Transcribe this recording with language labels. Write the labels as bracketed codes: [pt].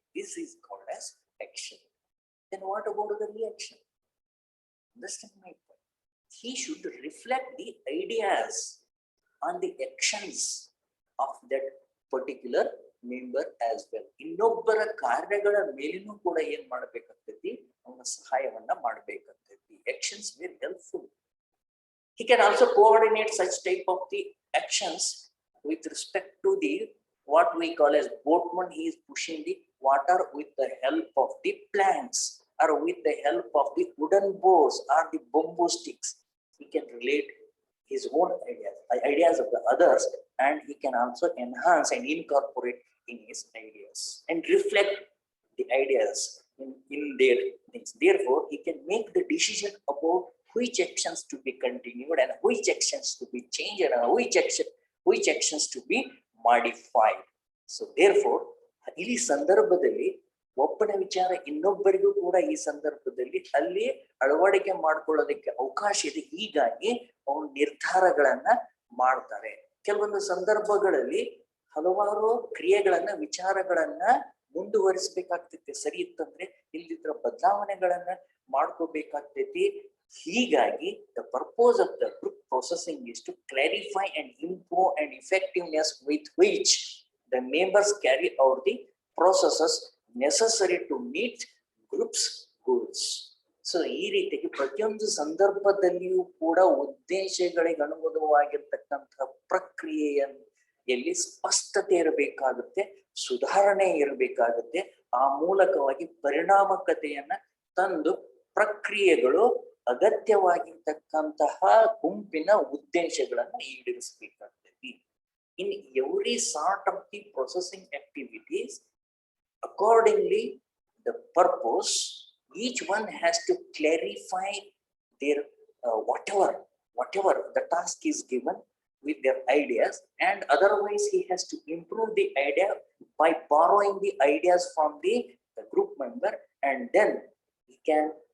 [en] This is called as action. Then what about the reaction? Understand my point? He should reflect the ideas on the actions of that particular member as well. [kn] ಇನ್ನೊಬ್ಬರ ಕಾರ್ಯಗಳ ಮೇಲಿನೂ ಕೂಡ ಏನ್ ಮಾಡಬೇಕಾಗ್ತೈತಿ, ಅವನ ಸಹಾಯವನ್ನ ಮಾಡಬೇಕಾಗ್ತೈತಿ. [en] Actions were helpful. He can also coordinate such type of the actions with respect to the what we call as boatman. He is pushing the water with the help of the planks or with the help of the wooden boards or the bamboo sticks. He can relate his own ideas of the others, and he can also enhance and incorporate in his ideas and reflect the ideas in their things. Therefore, he can make the decision about which actions to be continued and which actions to be changed and which actions to be modified. So therefore, [kn] ಇಲ್ಲಿ ಸಂದರ್ಭದಲ್ಲಿ ಒಬ್ಬನ ವಿಚಾರ ಇನ್ನೊಬ್ಬರಿಗೂ ಕೂಡ ಈ ಸಂದರ್ಭದಲ್ಲಿ ಅಲ್ಲಿ ಅಳವಡಿಕೆ ಮಾಡ್ಕೊಳ್ಳೋದಕ್ಕೆ ಅವಕಾಶ ಇದೆ. ಹೀಗಾಗಿ ಅವನು ನಿರ್ಧಾರಗಳನ್ನ ಮಾಡ್ತಾರೆ. ಕೆಲವೊಂದು ಸಂದರ್ಭಗಳಲ್ಲಿ ಹಲವಾರು ಕ್ರಿಯೆಗಳನ್ನ, ವಿಚಾರಗಳನ್ನ ಮುಂದುವರಿಸಬೇಕಾಗ್ತೈತಿ. ಸರಿ ಇತ್ತಂದ್ರೆ ಇಲ್ಲಿದ್ರ ಬದಲಾವಣೆಗಳನ್ನ ಮಾಡ್ಕೋಬೇಕಾಗ್ತೈತಿ. ಹೀಗಾಗಿ [en] the purpose of the group processing is to clarify and improve and effectiveness with which the members carry out the processes necessary to meet groups goals. [kn] So ಈ ರೀತಿಯಾಗಿ ಪ್ರತಿಯೊಂದು ಸಂದರ್ಭದಲ್ಲಿಯೂ ಕೂಡ ಉದ್ದೇಶಗಳಿಗೆ ಅನುಗುಣವಾಗಿರ್ತಕ್ಕಂತಹ ಪ್ರಕ್ರಿಯೆಯಲ್ಲಿ ಸ್ಪಷ್ಟತೆ ಇರಬೇಕಾಗುತ್ತೆ, ಸುಧಾರಣೆ ಇರಬೇಕಾಗುತ್ತೆ. ಆ ಮೂಲಕವಾಗಿ ಪರಿಣಾಮಕತೆಯನ್ನ ತಂದು ಪ್ರಕ್ರಿಯೆಗಳು ಅಗತ್ಯವಾಗಿರ್ತಕ್ಕಂತಹ ಗುಂಪಿನ ಉದ್ದೇಶಗಳನ್ನು ಈಡೇರಿಸಬೇಕಾಗ್ತದೆ. [en] In every sort of the processing activities, accordingly the purpose, each one has to clarify their whatever the task is given with their ideas, and otherwise he has to improve the idea by borrowing the ideas from the group member, and then he can